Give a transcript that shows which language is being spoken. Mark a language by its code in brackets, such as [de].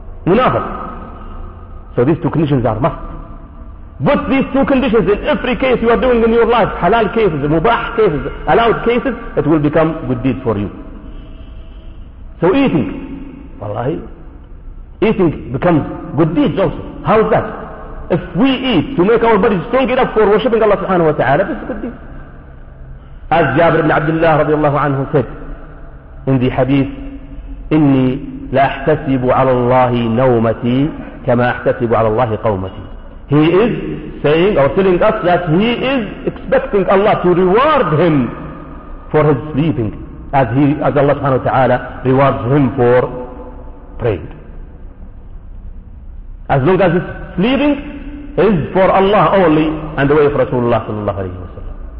[en] Munafiq. So these two conditions are must. Put these two conditions in every case you are doing in your life, halal cases, mubah cases, allowed cases, it will become good deed for you. So eating, wallahi, eating becomes good deeds also. How is that? If we eat to make our bodies strong enough for worshipping Allah subhanahu wa ta'ala, this is good deed. As Jabir ibn Abdullah [ar] رضي الله عنه [en] said in the hadith, [ar] إني لا أحتسب على الله نومتي كما أحتسب على الله قومتي. [en] He is saying or telling us that he is expecting Allah to reward him for his sleeping as Allah subhanahu wa ta'ala rewards him for praying. As long as his sleeping is for Allah only and the way of Rasulullah sallallahu alayhi wa sallam.